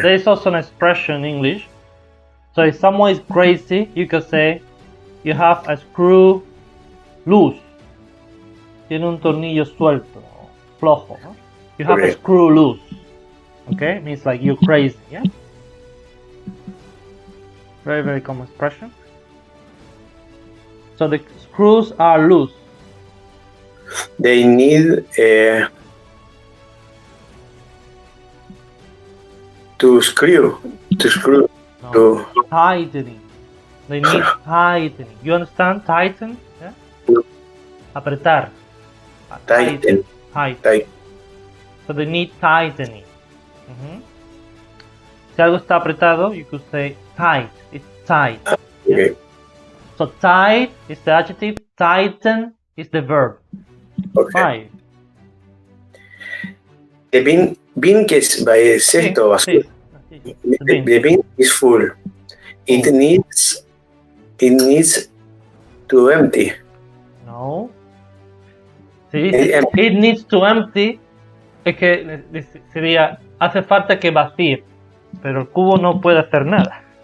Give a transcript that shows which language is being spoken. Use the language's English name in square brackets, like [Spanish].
[English] There is also an expression in English. So if someone is crazy, you can say you have a screw loose. [Spanish] Tiene un tornillo suelto, flojo. [English] ¿No? You have a screw loose. Okay, means like you're crazy. Yeah. Very, very common expression. So the screws are loose. They need to screw. No, to tightening. They need tightening. You understand? Tighten? Yeah? [Spanish] Apretar. [English] Tighten. So they need tightening. [Spanish] Si algo está apretado, [English] you could say tight. It's tight. Okay. Yeah? So tight is the adjective, tighten is the verb. Okay. 5. The bin [Spanish] que es cesto vacío. [English] The bin is full. It needs to empty. No. [Spanish] Si dice [English] it needs to empty, [Spanish] es que sería hace falta que vacíe, pero el cubo no puede hacer nada.